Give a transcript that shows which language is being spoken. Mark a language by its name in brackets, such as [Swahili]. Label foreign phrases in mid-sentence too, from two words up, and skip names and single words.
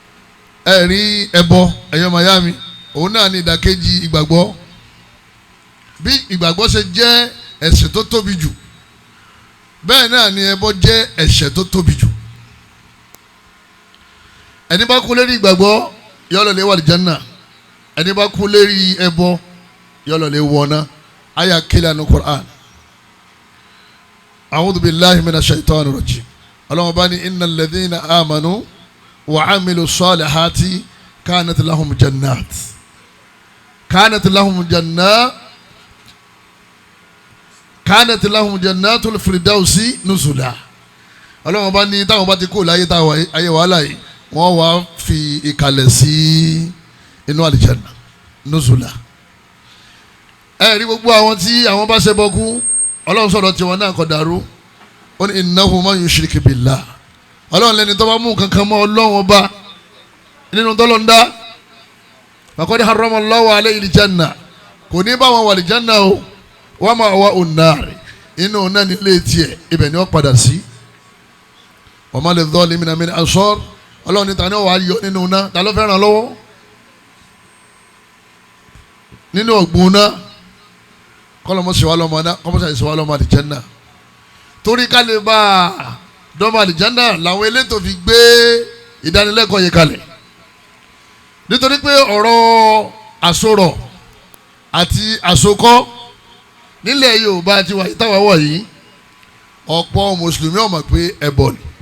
[Yoruba] ẹ rí ẹbọ ẹ̀yọ́ mayami òun náà ní ìdàkejì ìgbàgbọ́ bí ìgbàgbọ́ ṣe jẹ́ ẹ̀ṣẹ̀ tó tóbi jù bẹ́ẹ̀ náà ni ẹbọ jẹ́ ẹ̀ṣẹ̀ tó tóbi jù. ẹni bá kú lérí ìgbàgbọ́ yó lọ lè wọ àlìjánnà, ẹni bá kú lérí ẹbọ yó lọ lè wọná. àyà kílẹ̀ ní Qur'an. [Arabic] أعوذ بالله من الشيطان الرجيم. [Yoruba] ọlọ́wọ́n bá ní [Arabic] إن الذين آمنوا وعملوا الصالحات كانت لهم جنات كانت لهم جنات الفردوس نزلا. [Yoruba] ọlọ́wọ́n bá ní táwọn bá ti kó láyé táwọn ayé wàhálà yìí wọ́n wá fi ìkàlẹ̀ sí inú àlìjánnà nuzula. ẹ rí gbogbo àwọn tí àwọn bá ṣe bọ́kú ọlọ́run sọ̀rọ̀ tiwọn náà kọ Daaru ó ní [Arabic] إنه من يشرك بالله. [Yoruba] ọlọ́run lẹ́ni tó bá mú kankan mọ́ ọlọ́run ọba nínú tọ́lọ́ ń dá [Arabic] فقد حرم الله عليه الجنة [Yoruba] kò ní bá wọn wà al-janna o [Arabic] ومأواه النار [Yoruba] inú náà nílé tiẹ̀ ibẹ̀ ni wọ́n padà sí. [Arabic] وما للظالمين من أنصار [Yoruba] ọlọ́run ní ta ni wọ́n wá yọ nínú náà ta ló fẹ́ràn lọ́wọ́ nínú ọ̀gbun náà kọ́lọ́mọ́ ṣe wá lọ́mọ náà kọ́mọ́sá ṣe wá lọ́mọ àlìjánnà torí ká lè bá a dọ́mọ àlìjánnà làwọn elétò fi gbé ìdánilẹ́kọ̀ọ́ yìí kalẹ̀ nítorí pé ọ̀rọ̀ Asoro àti Asoko nílẹ̀ Yorùbá ti wà ìtawà wọ̀ yìí ọ̀pọ̀ mùsùlùmí ò mọ̀ pé ẹbọ ni.